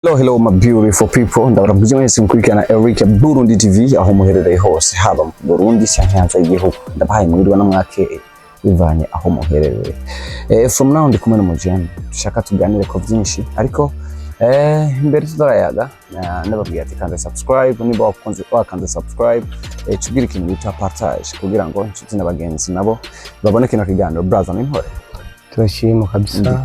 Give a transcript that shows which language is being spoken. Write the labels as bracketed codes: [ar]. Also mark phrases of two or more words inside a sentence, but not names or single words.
[en] Hello my beautiful people, [rn] ndabarabuje mwese mukurikirana Eric Burundi TV aho muherereye hose haba mu Burundi cyangwa hanze y'igihugu. Ndabahaye mwiriwe na mwake bivanye aho muherereye. [en] From now [rn] ndi kumwe n'umujene dushaka tuganire ko byinshi ariko imbere tuzarayaga nababwiye ati kandi subscribe niba wakanze subscribe tugira ikintu bita partage kugira ngo inshuti n'abagenzi nabo babone kino kiganiro brother n'intore. Turashima kabisa